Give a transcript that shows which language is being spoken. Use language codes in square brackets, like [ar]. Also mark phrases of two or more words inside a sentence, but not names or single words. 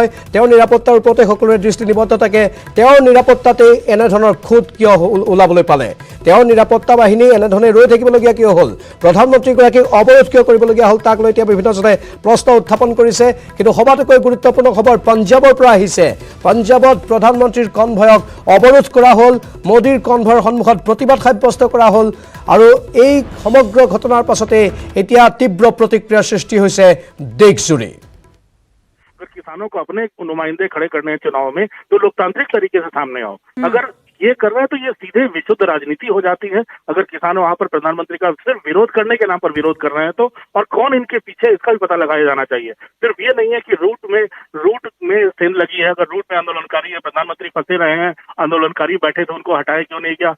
[as] তেওঁৰ নিৰাপত্তাৰ ওপৰতে সকলোৰে দৃষ্টি নিবদ্ধ থাকে। তেওঁৰ নিৰাপত্তাতে এনেধৰণৰ খুঁত কিয় ওলাবলৈ পালে, তেওঁৰ নিৰাপত্তা বাহিনী এনেধৰণে ৰৈ থাকিবলগীয়া কিয় হ'ল, প্ৰধানমন্ত্ৰীগৰাকীক অৱৰোধ কিয় কৰিবলগীয়া হ'ল, তাক লৈ এতিয়া বিভিন্নজনে প্ৰশ্ন উত্থাপন কৰিছে। কিন্তু সবাতোকৈ গুৰুত্বপূৰ্ণ খবৰ পঞ্জাবৰ পৰা আহিছে। পঞ্জাবত প্ৰধানমন্ত্ৰীৰ কনভয়ক অৱৰোধ কৰা হ'ল, মোদীৰ কনভয়ৰ সন্মুখত প্ৰতিবাদ সাব্যস্ত কৰা হ'ল আৰু এই সমগ্ৰ ঘটনাৰ পাছতে এতিয়া তীব্ৰ প্ৰতিক্ৰিয়াৰ সৃষ্টি হৈছে দেশজুৰি। [hi] किसानों को अपने नुमाइंदे खड़े करने हैं चुनाव में तो लोकतांत्रिक तरीके से सामने आओ। अगर ये कर रहा है तो ये सीधे विशुद्ध राजनीति हो जाती है। अगर किसान वहां पर प्रधानमंत्री का सिर्फ विरोध करने के नाम पर विरोध कर रहे हैं तो, और कौन इनके पीछे इसका भी पता लगाया जाना चाहिए। सिर्फ ये नहीं है कि रूट में सेंध लगी है, अगर रूट में आंदोलनकारी है, प्रधानमंत्री फंसे रहे हैं, आंदोलनकारी बैठे तो उनको हटाया क्यों नहीं गया।